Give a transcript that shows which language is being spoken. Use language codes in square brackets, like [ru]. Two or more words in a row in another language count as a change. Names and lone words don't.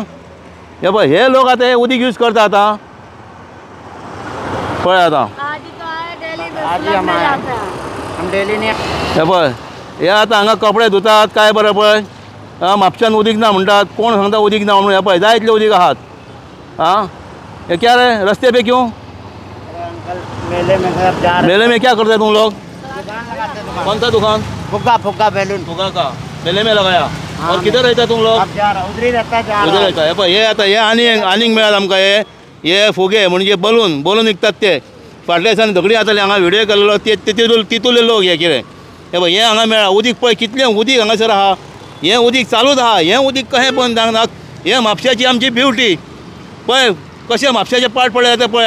[kok] हे पळय हे लोक आतां हे उदीक यूज करता आतां पळय आतां हे पळय हे आतां हांगा कपडे धुतात काय बरें पळय. म्हापशान उदीक ना म्हणटात, कोण सांगता उदीक ना म्हणून. हे पळय जाय इतले उदीक आहात. [hi] हाँ ये क्या रे रास्ते पे क्यों? मेले में क्या करते तुम लोग? कौन सा दुकान? फुग्गा बैलून फुग्गा का मेले में लगाया. और किधर रहता तुम लोग? उधर रहता है. उधर रहता है. [kok] हे आता हे आनीक मेळ्ळात आमकां हे फुगे म्हणजे बलून विकतात ते. फाटल्या दिसांनी झगडी जाताली हांगा व्हिडिओ केल्लो तितूले लोक हे कितें. हे पळय हे हांगा मेळ्ळा उदीक पळय कितलें उदीक हांगासर आहा. हें उदीक चालूच आहा. हें उदीक कशें बंद जावंक ना. हे म्हापशाची आमची ब्युटी पळय कशें म्हापशाचे पाट पडले आतां पळय.